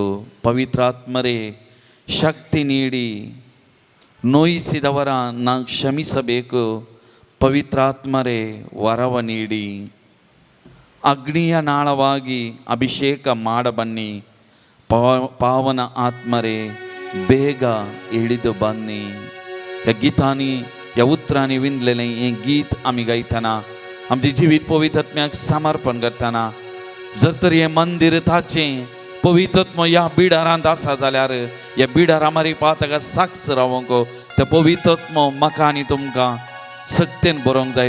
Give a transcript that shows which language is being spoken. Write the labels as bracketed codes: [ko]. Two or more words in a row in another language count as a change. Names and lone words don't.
[kn] ಪವಿತ್ರಾತ್ಮರೇ ಶಕ್ತಿ ನೀಡಿ ನೋಯಿಸಿದವರ ನಾವು ಕ್ಷಮಿಸಬೇಕು. ಪವಿತ್ರಾತ್ಮರೇ ವರವ ನೀಡಿ ಅಗ್ನಿಯ ನಾಳವಾಗಿ ಅಭಿಷೇಕ ಮಾಡಬನ್ನಿ. ಪಾವನ ಆತ್ಮರೇ ಬೇಗ ಇಳಿದು ಬನ್ನಿ. [kok] या गितांनी या उतरांनी विणलेलें हें गीत आमी गायतना आमचें जिवीत पवित्र आत्म्याक समर्पण करतना जर तर हें मंदिर ताचें पवित्र आत्मो ह्या बिडारांत आसा जाल्यार ह्या बिडारा मारीपा ताका साक्ष रावोंक ते पवित्र आत्मो म्हाका आनी तुमकां सक्तेन बरोवंक जाय.